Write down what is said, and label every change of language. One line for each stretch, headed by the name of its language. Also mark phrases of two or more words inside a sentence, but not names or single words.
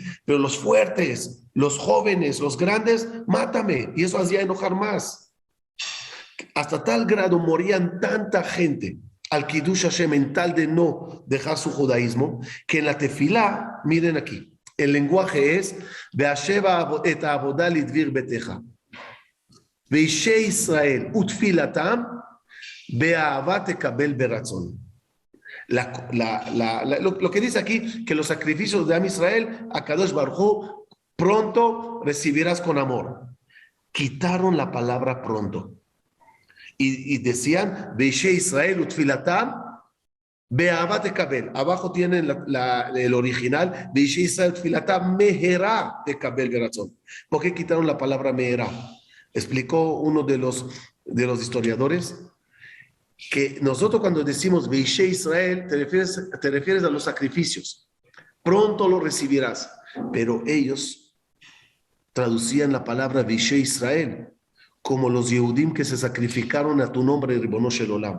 Spanish: Pero los fuertes, los jóvenes, los grandes, mátame. Y eso hacía enojar más. Hasta tal grado morían tanta gente al
Hebrew: קידוש השם
Spanish: en tal de no dejar su judaísmo, que en la tefilá, miren aquí, el lenguaje es
Hebrew: והשב את העבודה לדביר ביתך. ואשי ישראל ותפלתם באהבה תקבל ברצון.
Spanish: Lo que dice aquí, que los sacrificios de
Hebrew: עם ישראל,
Spanish: a
Hebrew: קדוש ברוך הוא,
Spanish: pronto recibirás con amor. Quitaron la palabra pronto. Y decían,
Hebrew: ואשי ישראל ותפלתם, באהבה תקבל.
Spanish: Abajo tienen el original,
Hebrew: ואשי ישראל ותפלתם, מהרה תקבל ברצון.
Spanish: ¿Por qué quitaron la palabra mehera? Explicó uno de los historiadores, que nosotros cuando decimos
Hebrew: ואשי ישראל,
Spanish: te refieres a los sacrificios. Pronto lo recibirás. Pero ellos traducían la palabra
Hebrew: ואשי ישראל
Spanish: como los Yehudim que se sacrificaron a tu nombre,
Hebrew: רבונו של עולם.